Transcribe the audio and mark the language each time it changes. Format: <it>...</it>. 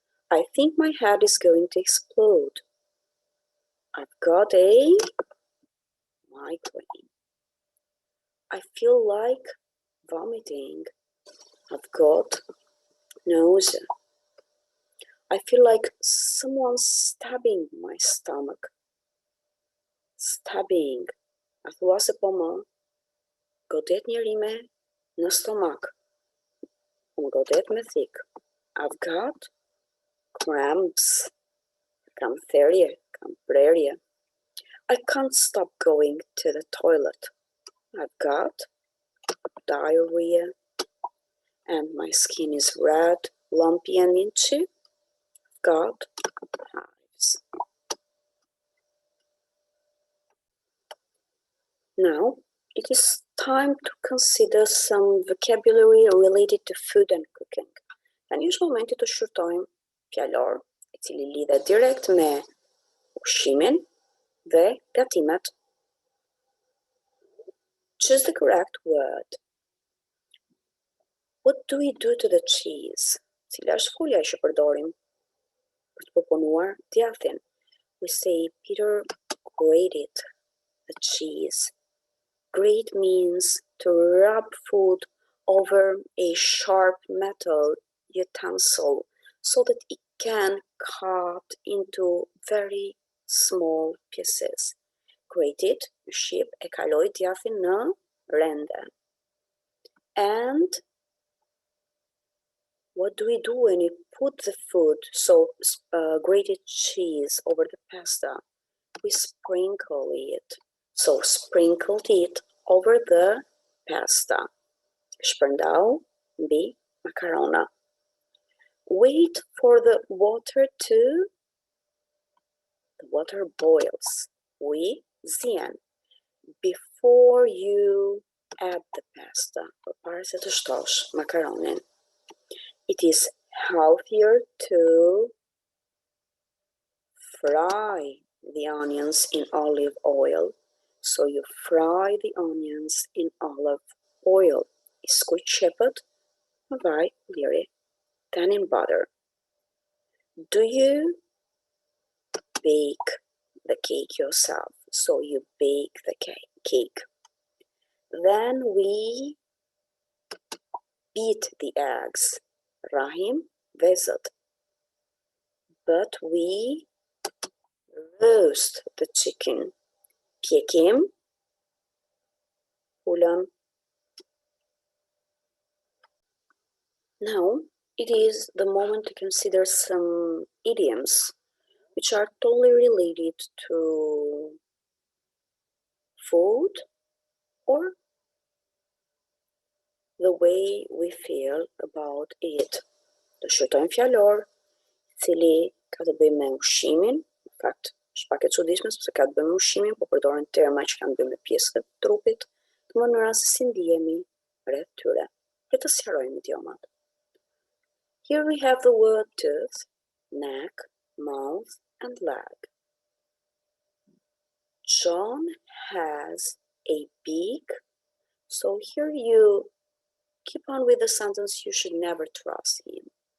<en>I think my head is going to explode. I've got a migraine. I feel like vomiting. I've got nausea. I feel like someone's stabbing my stomach. Stabbing.</en> <sq>A thua se po më godet njëri me në stomak. Po më godet me thik.</sq> <en>I've got cramps.</en> <sq>Kam therje, kam prerje.</sq> <en>I can't stop going to the toilet. I've got diarrhea. And my skin is red, lumpy and itchy. I've got hives. Now, it is time to consider some vocabulary related to food and cooking.</en> <sq>Tani është momenti të shqyrtojmë fjalor I cili lidhet direkt me ushqimin dhe gatimet.</sq> <en>Choose the correct word. What do we do to the cheese?</en> <sq>Cila është folja që përdorim për të proponuar djathin?</sq> <en>We say Peter grated the cheese. Grate means to rub food over a sharp metal utensil so that it can cut into very small pieces.</en> <sq>Grated, në shqip, e kaloi djathin në rende.</sq> <en>And what do we do when we put the food, so grated cheese, over the pasta? We sprinkle it. So sprinkled it over the pasta.</en> <sq>Shpërndau mbi makarona.</sq> <en>Wait for the water boils. We zien. Before you add the pasta,</en> <sq>përpara se të shtosh makaronin.</sq> <en>It is healthier to fry the onions in olive oil. So you fry the onions in olive oil.</en> <sq>I skuq qepët më vaj liri,</sq> <en>then in butter. Do you bake the cake yourself? So you bake the cake. Then we beat the eggs.</en> <sq>Rahim vezët.</sq> <en>But we roast the chicken.</en> <sq>Pjekim pulën.</sq> <en>Now it is the moment to consider some idioms which are totally related to food or the way we feel about it.</en> <sq>Të shqyrtojmë fjalor, cili ka të bëjë me ushqimin, në fakt është pak e çuditshme sepse ka të bëjë me ushqimin, po përdoren terma që kanë të bëjë me pjesët e trupit, të mënyra se si ndihemi rreth tyre. Le të sqarojmë idiomat.</sq> <en>Here we have the word tooth, neck, mouth, and leg. John has a beak. So here you keep on with the sentence, you should never trust him.</en>